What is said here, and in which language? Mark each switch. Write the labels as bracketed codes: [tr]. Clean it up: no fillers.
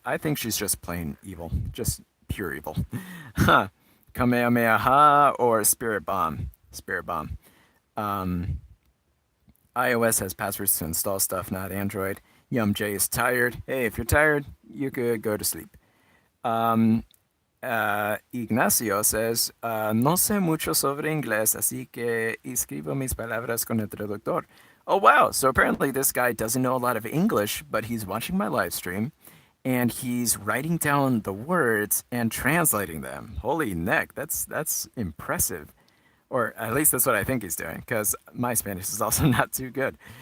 [en] I think she's just plain evil, just pure evil. Huh. Kamehameha or Spirit Bomb? Spirit Bomb. Um, iOS has passwords to install stuff, not Android. J is tired. Hey, if you're tired, you could go to sleep. Um, Ignacio says, [es] no sé mucho sobre inglés, así que escribo mis palabras con el traductor. [en] Oh, wow. So apparently this guy doesn't know a lot of English, but he's watching my live stream and he's writing down the words and translating them. Holy neck, that's impressive. Or at least that's what I think he's doing, because my Spanish is also not too good.